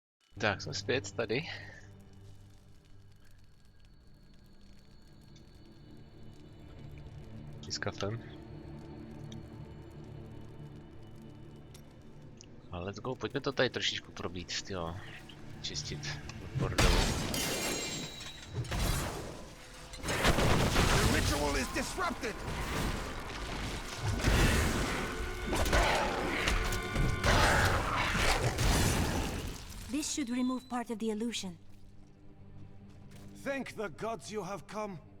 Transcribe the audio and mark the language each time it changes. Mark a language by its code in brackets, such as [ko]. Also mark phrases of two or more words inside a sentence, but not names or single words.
[cs] Tak, jsme zpět tady. S kafem. [en] A let's go, [cs] pojďme to tady trošičku probít, tyjo. Čistit bordelu. [en] The ritual is disrupted. This should remove part of the illusion. Thank the gods you have come.